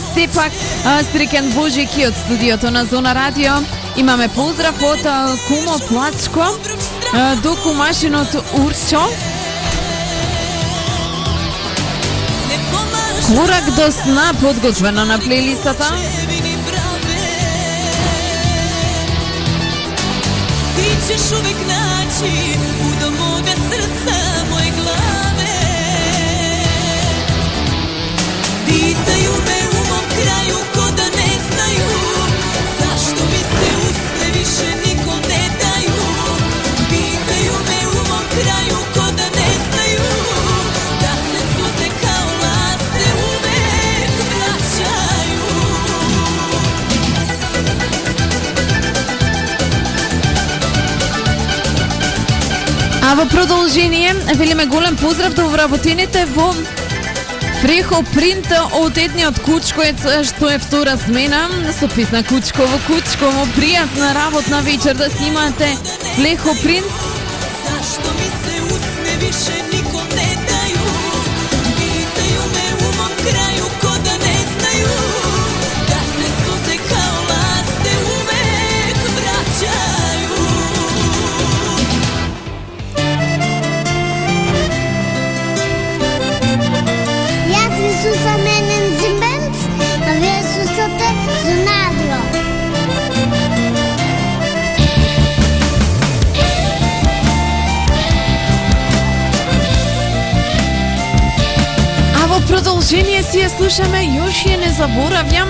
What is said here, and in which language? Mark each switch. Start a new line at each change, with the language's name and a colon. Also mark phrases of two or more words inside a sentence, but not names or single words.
Macedonian: Сепак среќен Божик и од студиото на Зона Радио. Имаме поздрав од кумо Плачко до кумашинот Урчо. Корак до сна, подготвено на плейлистата.
Serbian: Ti ćeš uvek naći puno moga srca, moje glave. Pitaju me u mom kraju ko da ne znaju zašto mi se usne više nikom ne daju. Pitaju me u mom kraju ko da ne znaju da se suze kao laste uvek vraćaju.
Macedonian: А во продолжение, велиме голем поздрав до вработените во Фрехо Принт од едниот Кучковец, што е втора смена со песна Кучково, Кучково. Пријатна работна вечер да си имате. Фрехо Принт.
Serbian: Zašto mi se usne više nikom ne daju. Pitaju me u mom kraju ko da ne znaju da se suze kao laste uvek vraćaju.
Macedonian: Јас ви слушам Менен Зимбенц, а вие слушате Зона Радио. А во продолжение си ја слушаме Још ја не заборавјам.